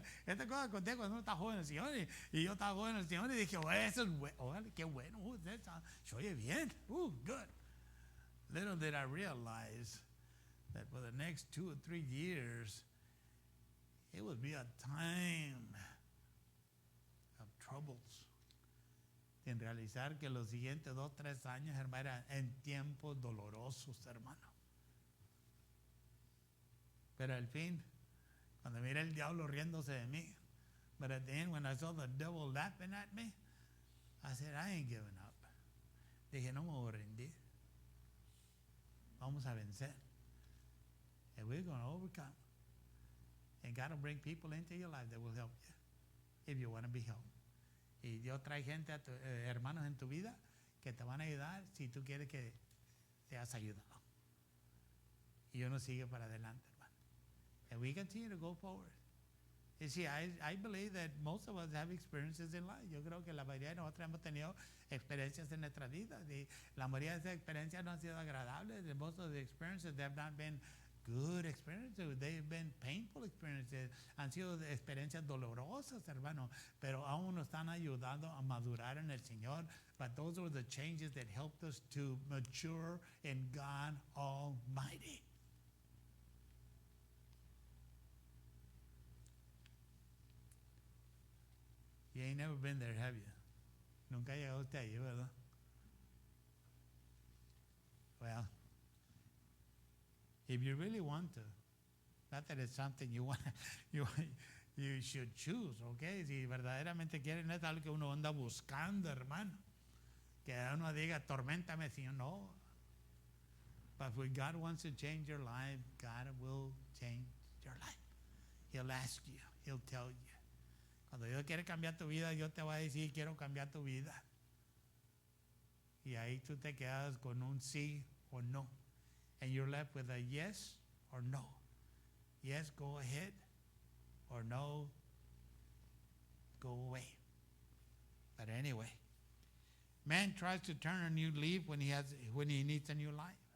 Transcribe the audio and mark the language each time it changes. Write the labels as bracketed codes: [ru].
[es] Esta cosa conté cuando uno está joven en el Señor y yo estaba joven en el Señor y dije, eso es bueno, qué bueno, se oye bien, good. [en] Little did I realize that for the next 2 or 3 years, it would be a time of troubles. [es] Sin realizar que los siguientes 2 o 3 años, hermano, eran en tiempos dolorosos, hermano. Pero al fin, cuando miré el diablo riéndose de mí, [en] but at the end, when I saw the devil laughing at me, I said, I ain't giving up. [es] Dije, no me voy a rendir. Vamos a vencer. [en] And we're going to overcome. And God will bring people into your life that will help you if you want to be helped. [es] Y Dios trae gente, hermanos en tu vida, que te van a ayudar si tú quieres que seas ayudado. Y uno sigue para adelante, hermano. [en] And we continue to go forward. You see, I believe that most of us have experiences in life. [es] Yo creo que la mayoría de nosotros hemos tenido experiencias en nuestra vida. La mayoría de esas experiencias no han sido agradables. [en] Most of the experiences, they have not been good experiences. They've been painful experiences. [es] Han sido experiencias dolorosas, hermano. Pero aún nos están ayudando a madurar en el Señor. [en] But those were the changes that helped us to mature in God Almighty. You ain't never been there, have you? [es] Nunca ha llegado usted allí, ¿verdad? [en] Well, if you really want to, not that it's something you want, you should choose, okay? [es] Si verdaderamente quieren, no es algo que uno anda buscando, hermano. Que uno diga, torméntame, Señor, no. [en] But when God wants to change your life, God will change your life. He'll ask you, He'll tell you. [es] Cuando Dios quiere cambiar tu vida, Dios te va a decir, quiero cambiar tu vida. Y ahí tú te quedas con un sí o no. [en] And you're left with a yes or no. Yes, go ahead. Or no, go away. But anyway, man tries to turn a new leaf when he needs a new life.